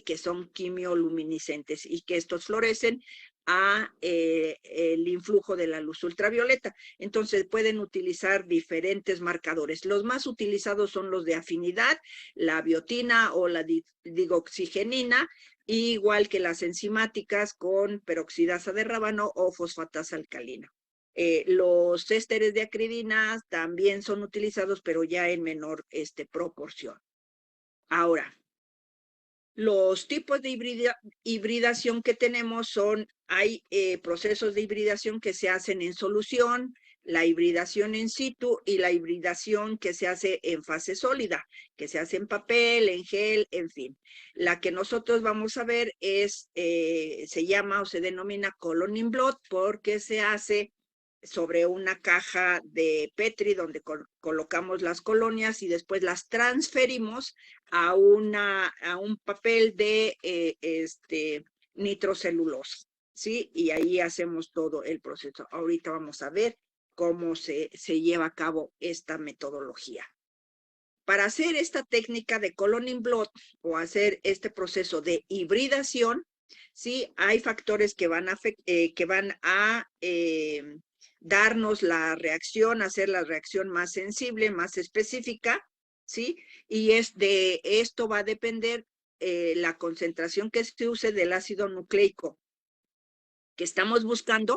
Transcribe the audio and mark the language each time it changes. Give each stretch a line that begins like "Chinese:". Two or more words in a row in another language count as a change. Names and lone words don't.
Spanish: Que son quimioluminiscentes y que estos florecen a el influjo de la luz ultravioleta. Entonces pueden utilizar diferentes marcadores. Los más utilizados son los de afinidad, la biotina o la digoxigenina, igual que las enzimáticas con peroxidasa de rábano o fosfatasa alcalina. Los ésteres de acridina también son utilizados, pero ya en menor proporción. Ahora, los tipos de hibridación que tenemos hay procesos de hibridación que se hacen en solución, la hibridación in situ y la hibridación que se hace en fase sólida, que se hace en papel, en gel, en fin. La que nosotros vamos a ver se llama o se denomina
English: colon in blood
Spanish: porque se hace sobre una caja de Petri donde colocamos las colonias y después las transferimos a un papel de nitrocelulosa, ¿sí? Y ahí hacemos todo el proceso. Ahorita vamos a ver cómo se lleva a cabo esta metodología. Para hacer esta técnica de
English: colon in blood
Spanish: o hacer este proceso de hibridación, ¿sí? Hay factores que van a darnos la reacción, hacer la reacción más sensible, más específica, ¿sí? Y de esto va a depender la concentración que se use del ácido nucleico que estamos buscando.